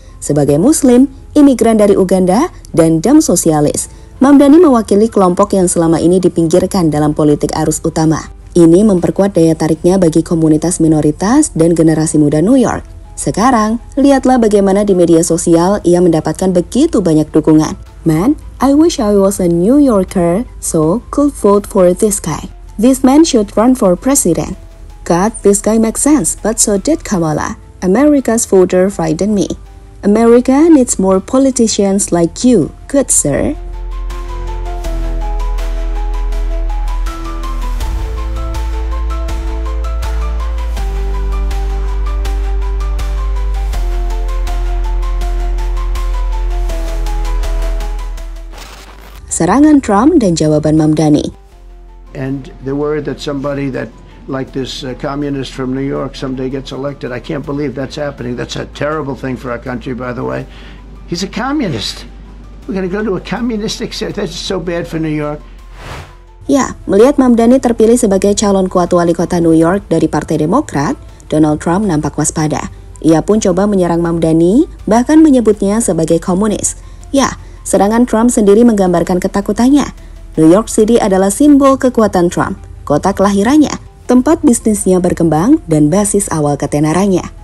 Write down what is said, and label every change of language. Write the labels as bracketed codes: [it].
[id] Sebagai Muslim, imigran dari Uganda, dan Dem sosialis, Mamdani mewakili kelompok yang selama ini dipinggirkan dalam politik arus utama. Ini memperkuat daya tariknya bagi komunitas minoritas dan generasi muda New York. Sekarang, lihatlah bagaimana di media sosial ia mendapatkan begitu banyak dukungan. [en] Man, I wish I was a New Yorker, so could vote for this guy. This man should run for president. God, this guy makes sense, but so did Kamala. America's voter frightened me. America needs more politicians like you, good sir. [id] Serangan Trump dan jawaban Mamdani. [en] And the word that somebody that like this communist from New York someday gets elected. I can't believe that's happening. That's a terrible thing for our country, by the way. He's a communist. We're going to go to a communistic state. That's so bad for New York. [id] Ya, melihat Mamdani terpilih sebagai calon kuat wali kota New York dari Partai Demokrat, Donald Trump nampak waspada. Ia pun coba menyerang Mamdani, bahkan menyebutnya sebagai komunis. Ya, serangan Trump sendiri menggambarkan ketakutannya. New York City adalah simbol kekuatan Trump, kota kelahirannya, tempat bisnisnya berkembang, dan basis awal ketenarannya.